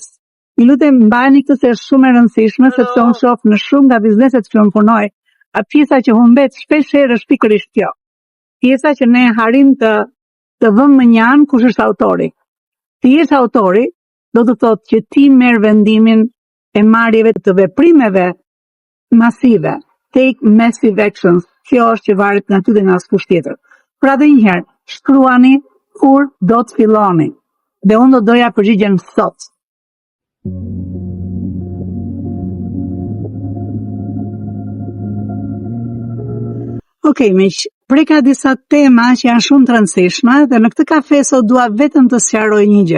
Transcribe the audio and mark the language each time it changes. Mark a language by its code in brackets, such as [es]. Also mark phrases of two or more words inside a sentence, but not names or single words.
[sq] Ju lutem mbajini këtë se është shumë e rëndësishme, sepse unë shoh në shumë nga bizneset që unë punoj, pjesa që humbet shpesh herë është pikërisht kjo. Pjesa që ne harim të vëmë më njanë kush është autori. Ti je autori, do të thotë që ti merr vendimin e marrjeve të veprimeve masive. [en] Take massive actions. [sq] Kjo është që varet nga ty dhe nga askush tjetër. Pra dhe njëherë, shkruani kur do të filloni. Dhe unë do doja përgjigjen sot. Okej, miq, preka disa tema që janë shumë të rëndësishme dhe në këtë kafe sot dua vetëm të sqaroj një gjë.